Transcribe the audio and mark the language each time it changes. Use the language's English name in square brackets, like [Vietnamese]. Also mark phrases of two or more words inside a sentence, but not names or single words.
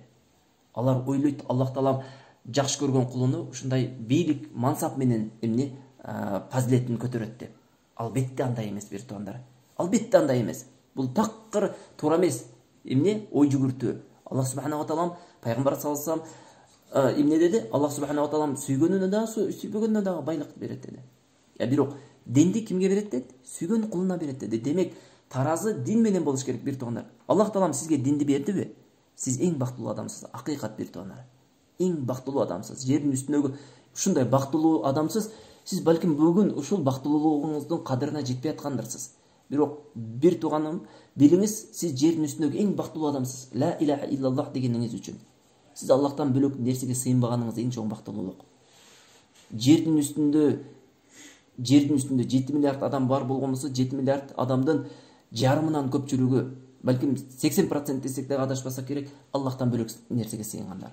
[Kyrgyz] Алар ойлойт, Аллах таалам жакшы көргөн кулуну ушундай бийлик, мансап менен эмне фазилетин көтөрөт деп. Албетте андай эмес, бир туугандар. Албетте андай эмес. Бул такыр туура эмес. Эмне? Ой жүгүртүү. Аллах [Arabic] سبحانه وتعالى [Kyrgyz] пайгамбар [Arabic] صلى الله عليه وسلم [Kyrgyz] эмне деди? Аллах [Arabic] سبحانه وتعالى [Kyrgyz] сүйгөнүнө дагы, сүйбөгөнүнө дагы байлык берет деди. Бирок Динди кимге берет деді? Сүйген құлына берет деді. Демек, таразы дин менен болуш керек, бир туугандар. Аллах таалам сизге динди бердиби? Сиз эң бактылуу адамсыз, акыйкат, бир туугандар. Эң бактылуу адамсыз. Жердин үстүндөгү ушундай бактылуу адамсыз. Сиз балким бүгүн ушул бактылуулугуңуздун кадырына жетпей аткандырсыз. Бирок бир тууганым, билиңиз, сиз жердин үстүндөгү эң бактылуу адамсыз. [Arabic] لا إله إلا الله [Kyrgyz] дегениңиз үчүн. Сиз Аллахтан бөлөк нерсеге сыйынбаганыңыз эң чоң бактылуулук. Жердин үстүндө 7 миллиард адам бар болгон болсо, 7 миллиард адамдын жарымынан көпчүлүгү, балким 80% десек дагы адашпасак керек, Аллахтан бөлөк нерсеге сыйынгандар.